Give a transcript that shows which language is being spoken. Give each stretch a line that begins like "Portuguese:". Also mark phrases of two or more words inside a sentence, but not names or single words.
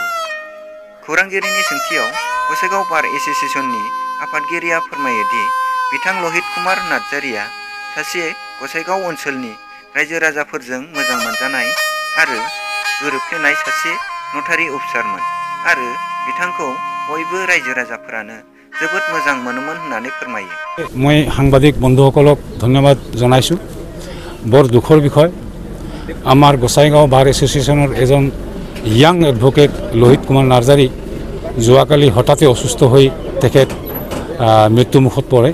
Bodo: खौरांगिरिनि सोंथियाव गसाइगाव बार एस'सिएशननि आफादगिरिया फोरमायो दि बिथां लहित कुमार नार्जारिया सासे गसाइगाव ओनसोलनि रायजो राजाफोरजों मोजां मोनजानाय आरो गोरोबफ्लेनाय सासे
English: notary officer
Bodo: आरो बिथांखौ बयबो रायजो राजाफोरानो जोबोद मोजां मोनोमोन होननानै फोरमायो।
Assamese: मैं সাংবাদিক বন্ধুসকলক ধন্যবাদ জনাইছো। বৰ দুখৰ বিষয় আমাৰ গোসাইগাঁও বাৰ এছ'চিয়েশ্যনৰ এজন
English: young advocate
Assamese: লহিত কুমাৰ নাৰ্জাৰী যোৱাকালি হঠাতে অসুস্থ হৈ তেখেত মৃত্যুমুখত পৰে।